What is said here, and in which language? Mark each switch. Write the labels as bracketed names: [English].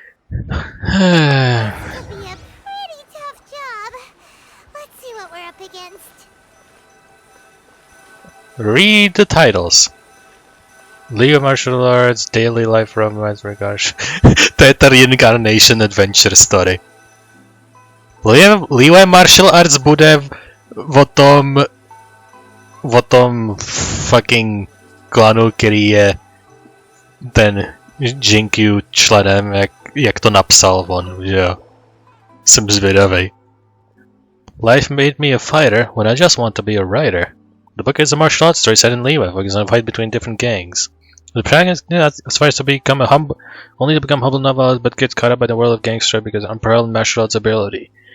[English] This will be a pretty tough job. Let's see what we're up against. Read the titles. League of Martial Arts, Daily Life Romance, Regards. [Czech] To je ta Reincarnation Adventure Story. League of Martial Arts bude o tom fucking klanu, který je ten Jinkyu členem, jak to napsal on, že jo. Jsem zvědavej. [English] Life made me a fighter when I just want to be a writer. The book is a martial arts story set in Liyue, focusing on a fight between different gangs. The protagonist aspires to become only to become humble novelist, but gets caught up by the world of gangster because of unparalleled martial arts ability.